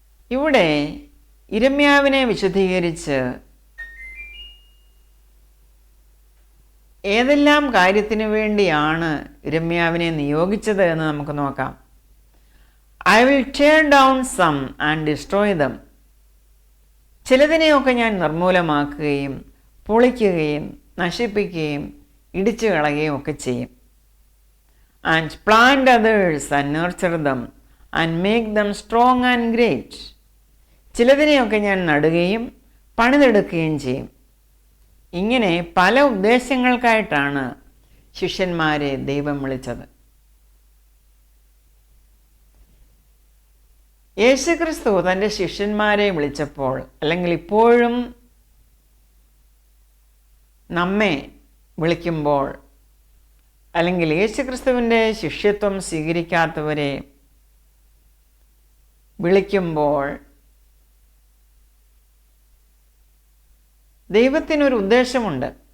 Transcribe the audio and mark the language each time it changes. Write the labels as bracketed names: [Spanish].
[Malayalam] ഇവിടെ യിരെമ്യാവിനെ വിശുദ്ധീകരിച്ച് ഏതെല്ലാം കാര്യത്തിനു വേണ്ടിയാണ് യിരെമ്യാവിനെ നിയോഗിച്ചത് എന്ന് നമുക്ക് നോക്കാം. [English] I will tear down some and destroy them. [Malayalam] ചിലതിനെയൊക്കെ ഞാൻ നിർമൂലമാക്കുകയും പൊളിക്കുകയും നശിപ്പിക്കുകയും ഇടിച്ചു കളയുകയും ഒക്കെ ചെയ്യും. [English] And plant others and nurture them and make them strong and great. [Malayalam] ചിലതിനെയൊക്കെ ഞാൻ നടുകയും പണിതെടുക്കുകയും ചെയ്യും. ഇങ്ങനെ പല ഉദ്ദേശങ്ങൾക്കായിട്ടാണ് ശിഷ്യന്മാരെ ദൈവം വിളിച്ചത്. യേശുക്രിസ്തു തൻ്റെ ശിഷ്യന്മാരെ വിളിച്ചപ്പോൾ, അല്ലെങ്കിൽ ഇപ്പോഴും നമ്മെ വിളിക്കുമ്പോൾ, അല്ലെങ്കിൽ യേശുക്രിസ്തുവിൻ്റെ ശിഷ്യത്വം സ്വീകരിക്കാത്തവരെ വിളിക്കുമ്പോൾ ദൈവത്തിനൊരു ഉദ്ദേശമുണ്ട്.